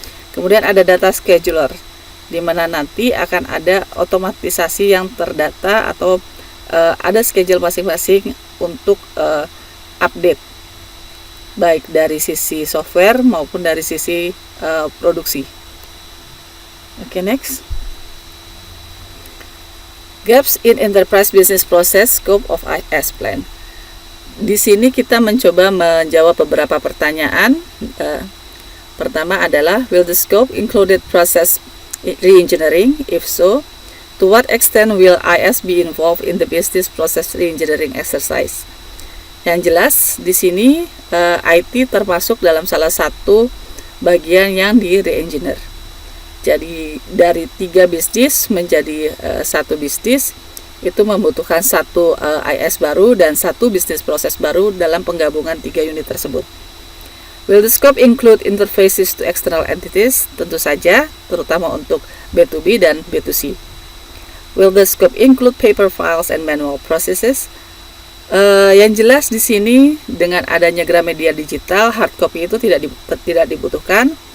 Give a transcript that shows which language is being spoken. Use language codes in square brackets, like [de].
[id] Kemudian ada data scheduler, di mana nanti akan ada otomatisasi yang terdata atau ada schedule masing-masing untuk update, baik dari sisi software maupun dari sisi produksi. Oke, next. [en] Gaps in Enterprise Business Process Scope of IS Plan. [id] Di sini kita mencoba menjawab beberapa pertanyaan. Pertama adalah, [en] will the scope included process reengineering? If so, to what extent will IS be involved in the business process reengineering exercise? [id] Yang jelas di sini IT termasuk dalam salah satu bagian yang di reengineer. Jadi dari 3 bisnis menjadi 1 bisnis, itu membutuhkan 1 IS baru dan 1 bisnis proses baru dalam penggabungan 3 unit tersebut. [en] Will the scope include interfaces to external entities? [id] Tentu saja, terutama untuk B2B dan B2C. [en] Will the scope include paper files and manual processes? [id] Yang jelas di sini dengan adanya Gramedia digital, hard copy itu tidak dibutuhkan.